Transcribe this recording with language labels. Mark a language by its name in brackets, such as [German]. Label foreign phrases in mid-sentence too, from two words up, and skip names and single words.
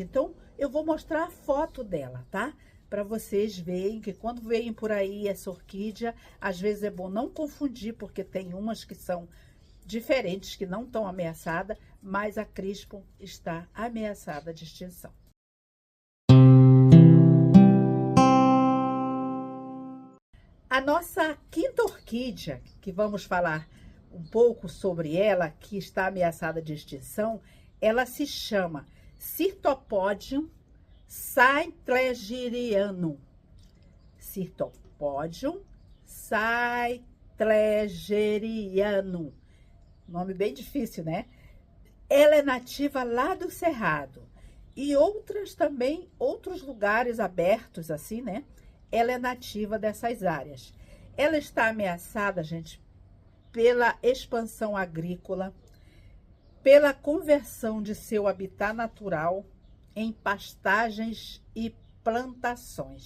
[Portuguese] Então, eu vou mostrar a foto dela, tá? Para vocês verem que quando veem por aí essa orquídea, às vezes é bom não confundir, porque tem umas que são diferentes, que não estão ameaçadas, mas a crispo está ameaçada de extinção. A nossa quinta orquídea, que vamos falar um pouco sobre ela, que está ameaçada de extinção, ela se chama Cyrtopodium saintlegerianum. Cyrtopodium saintlegerianum. Nome bem difícil, né? Ela é nativa lá do Cerrado. E outras também, outros lugares abertos assim, né? Ela é nativa dessas áreas. Ela está ameaçada, gente, pela expansão agrícola, pela conversão de seu habitat natural em pastagens e plantações.